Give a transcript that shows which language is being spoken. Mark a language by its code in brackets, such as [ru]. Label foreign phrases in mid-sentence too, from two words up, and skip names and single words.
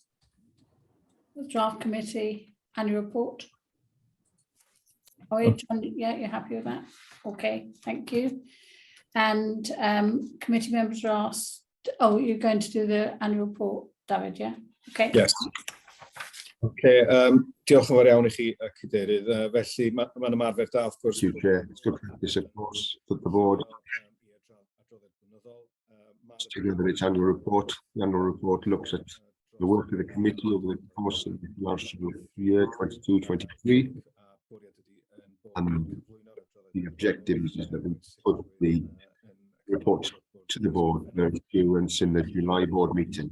[en] The draft committee annual report? Oh, John, yeah, you're happy with that? Okay, thank you. And committee members are asked, oh, you're going to do the annual report, David, yeah? Okay. Yes. [cy] Okay, diolch yn fawr iawn I chi, Cadeirydd. Felly, mae'n ymarfer da, [en] of course. Thank you, Chair. It's good practice, of course, that the board together its annual report. The annual report looks at the work of the committee over the course of the financial year 22-23, and the objective is that we put the report to the board for issuance in the July board meeting.